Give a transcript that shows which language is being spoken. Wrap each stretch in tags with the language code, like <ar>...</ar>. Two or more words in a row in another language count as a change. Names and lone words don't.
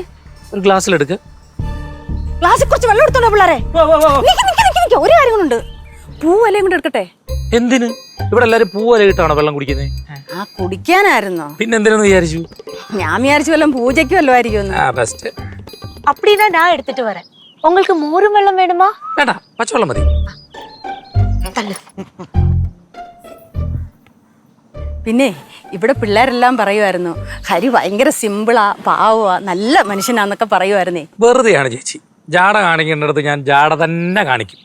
<ml>ഒരു ഗ്ലാസ്സിലെടുക്ക്. ഗ്ലാസ്സിൽ കുറച്ച് വെള്ളം എടുത്തോണ്ടോ പിള്ളേരെ? ഒരു കാര്യങ്ങളുണ്ട്. പൂവലയും കൊണ്ട് എടുക്കട്ടെ. എന്തിന്? ഇവിടെ എല്ലാരും പൂവലയിട്ടാണോ വെള്ളം കുടിക്കുന്നത്? ആ കുടിക്കാനായിരുന്നോ? പിന്നെ എന്തിനെന്ന് വിചാരിച്ചു? ഞാൻ വിചാരിച്ചു വല്ലതും പൂജയ്ക്ക് വല്ലതും ആയിരിക്കും. ബെസ്റ്റ്.</ml> <ta>அப்படின்னா நான் எடுத்துட்டு வரேன். உங்களுக்கு மோரும் வெள்ளம் வேணுமா?</ta> <ml>വേണ്ട, പച്ചവെള്ളം മതി. പിന്നെ ഇവിടെ പിള്ളേരെല്ലാം പറയുമായിരുന്നു ഹരി ഭയങ്കര സിമ്പിളാ, പാവാ, നല്ല മനുഷ്യനാന്നൊക്കെ പറയുമായിരുന്നേ. വെറുതെയാണ് ചേച്ചി. ജാട കാണിക്കേണ്ടടുത്ത് ഞാൻ ജാട തന്നെ കാണിക്കും.</ml>